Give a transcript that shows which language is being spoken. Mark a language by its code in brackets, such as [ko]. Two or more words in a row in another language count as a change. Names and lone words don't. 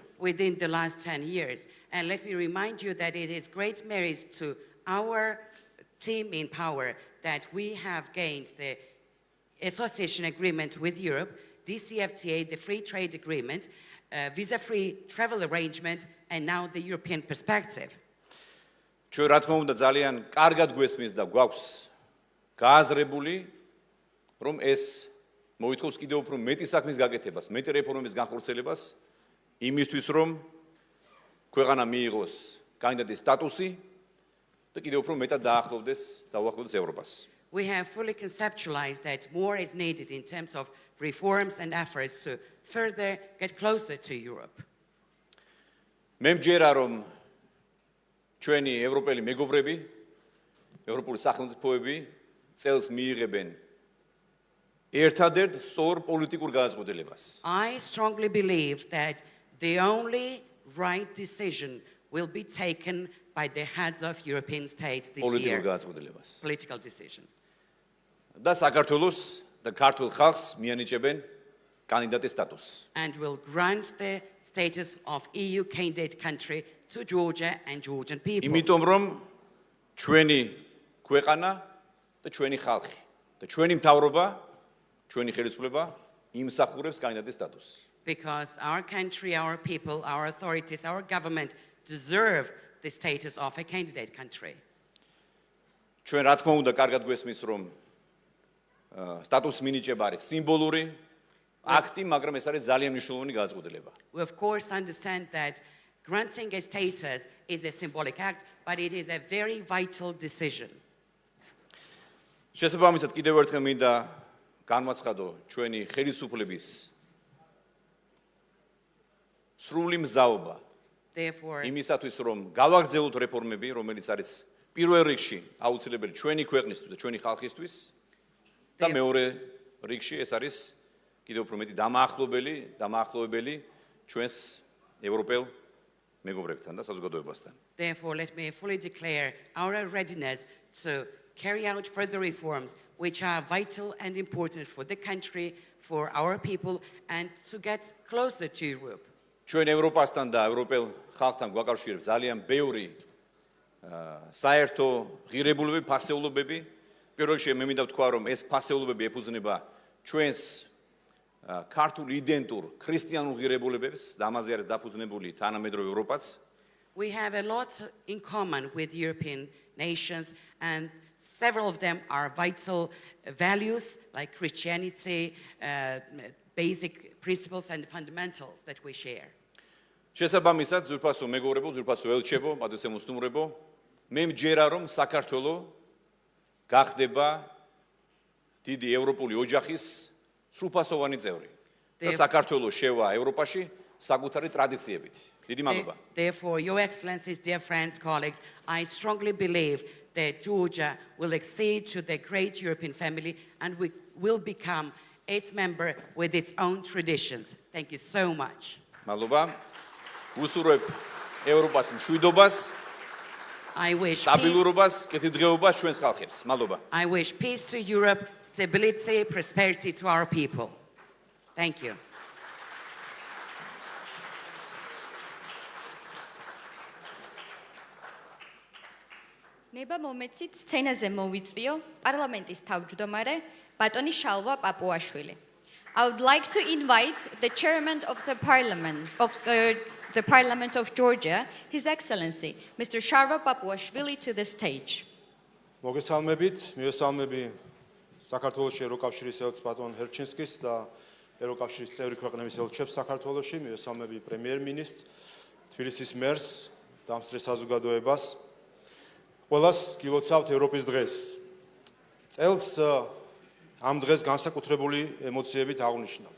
[en] Within the last 10 years. And let me remind you that it is great merit to our team in power that we have gained the association agreement with Europe, DCFTA, the free trade agreement, visa-free travel arrangement, and now the European perspective. [ka] ჩვენ რა თქმა უნდა ძალიან კარგად გვესმის და გვაქვს გააზრებული რომ ეს მოითხოვს კიდევ უფრო მეტი საქმის გაკეთებას, მეტი რეფორმების განხორციელებას იმისთვის რომ ქვეყანა მიიღოს კანდიდატის სტატუსი და კიდევ უფრო მეტად დაუახლოვდეს ევროპას. [en] We have fully conceptualized that more is needed in terms of reforms and efforts to further get closer to Europe. [ka] მე მჯერა რომ ჩვენი ევროპელი მეგობრები, ევროპული სახელმწიფოები წელს მიიღებენ ერთადერთ სწორ პოლიტიკურ გადაწყვეტილებას. [en] I strongly believe that the only right decision will be taken by the heads of European states this [ka] პოლიტიკურ [en] year. [ka] გადაწყვეტილებას. [en] Political decision. [ka] და საქართველოს და ქართულ ხალხს მიანიჭებენ კანდიდატის სტატუსს. [en] And will grant the status of EU candidate country to Georgia and Georgian people. [ka] იმიტომ რომ ჩვენი ქვეყანა და ჩვენი ხალხი და ჩვენი მთავრობა, ჩვენი ხელისუფლება იმსახურებს კანდიდატის სტატუსს. [en] Because our country, our people, our authorities, our government deserve the status of a candidate country. [ka] ჩვენ რა თქმა უნდა კარგად გვესმის რომ სტატუსის მინიჭება არის სიმბოლური აქტი, მაგრამ ეს არის ძალიან მნიშვნელოვანი გადაწყვეტილება. [en] We of course understand that granting a status is a symbolic act, but it is a very vital decision. [ka] შესაბამისად კიდევ ერთხელ მინდა განვაცხადო ჩვენი ხელისუფლების სრული მზაობა [en] Therefore, [ka] იმისათვის რომ გავაგრძელოთ რეფორმები, რომელიც არის პირველ რიგში აუცილებელი ჩვენი ქვეყნისთვის და ჩვენი ხალხისთვის და მეორე რიგში ეს არის კიდევ უფრო მეტი დამაახლოვებელი ჩვენს ევროპელ მეგობრებთან და საზოგადოებასთან. [en] Therefore, let me fully declare our readiness to carry out further reforms which are vital and important for the country, for our people, and to get closer to Europe. [ka] ჩვენ ევროპასთან და ევროპელ ხალხთან გვაკავშირებს ძალიან ბევრი საერთო ღირებულებები, ფასეულობები. პირველ რიგში მე მინდა ვთქვა, რომ ეს ფასეულობები ეფუძნება ჩვენს ქართულ იდენტურ ქრისტიანულ ღირებულებებს და ამაზე არის დაფუძნებული თანამედროვე ევროპაც. [en] We have a lot in common with European nations, and several of them are vital values like Christianity, basic principles and fundamentals that we share. [ka] შესაბამისად, ძვირფასო მეგობრებო, ძვირფასო ელჩებო, პატრიოტებო, სტუმრებო, მე მჯერა რომ საქართველოს გახდება დიდი ევროპული ოჯახის სრულფასოვანი წევრი და საქართველოს შევა ევროპაში საკუთარი ტრადიციებით. დიდი მადლობა. [en] Therefore, Your Excellencies, dear friends, colleagues, I strongly believe that Georgia will accede to the great European family and we will become its member with its own traditions. Thank you so much. [ka] მადლობა. უსურვებ ევროპას მშვიდობას, [en] I wish [ka] სტაბილურობას, კეთილდღეობას ჩვენს ხალხებს. მადლობა. [en] I wish peace to Europe, stability, prosperity to our people. Thank you. [ka] ნება მომეცით სცენაზე მოვიწვიო პარლამენტის თავმჯდომარე ბატონი შალვა პაპუაშვილი. [en] I would like to invite the chairman of the Parliament of Georgia, His Excellency, Mr. Sharva Papuashvili, to the stage. [ka] მოგესალმებით, მიესალმები საქართველოს ევროკავშირის ელჩს ბატონ ჰერჩინსკის და ევროკავშირის წევრი ქვეყნების ელჩებს საქართველოში, მიესალმები პრემიერ-მინისტრს, თბილისის მერს, დამსწრე საზოგადოებას. ყველას გილოცავთ ევროპის დღეს. წელს ამ დღეს განსაკუთრებული ემოციებით აღნიშნავთ.